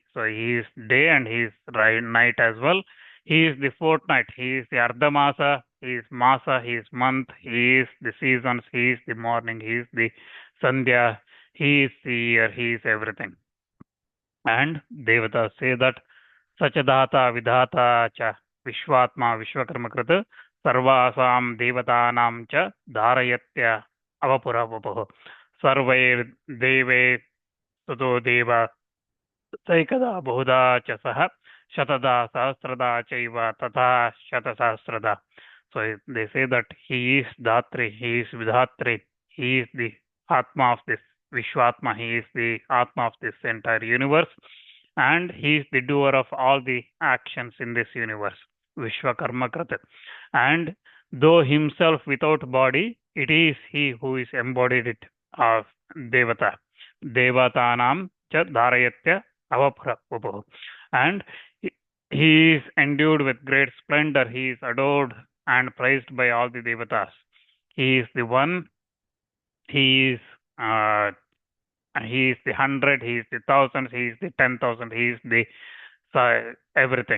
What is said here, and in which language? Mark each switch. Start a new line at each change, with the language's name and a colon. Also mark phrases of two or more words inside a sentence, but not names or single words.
English: So he is day and he is night as well. He is the fortnight, he is the Ardhamasa, he is Masa, he is month, he is the seasons, he is the morning, he is the Sandhya, he is the year, he is everything.
Sanskrit: And Devatas say that Sachadata Vidhata cha Vishwatma Vishwakarmakrit Sarvasam Devatanam cha Dharayatya Avapuravapuh Sarvair Deve Sudo Deva Saikada Buddha cha Saha Shatada Sahasrada Chaiva Tata Shatasahasrada.
English: So they say that he is Dhatri, he is Vidhatri, he is the Atma of this Vishwatma, he is the Atma of this entire universe, and he is the doer of all the actions in this universe,
Sanskrit: Vishwakarma Krata.
English: And though himself without body, it is he who is embodied it of Devata.
Sanskrit: Devatanam cha dharayatya avaprapupuh.
English: And he is endued with great splendor, he is adored and praised by all the Devatas. He is the one, he is the 100, he is the thousands, he is the 10,000, he is the everything.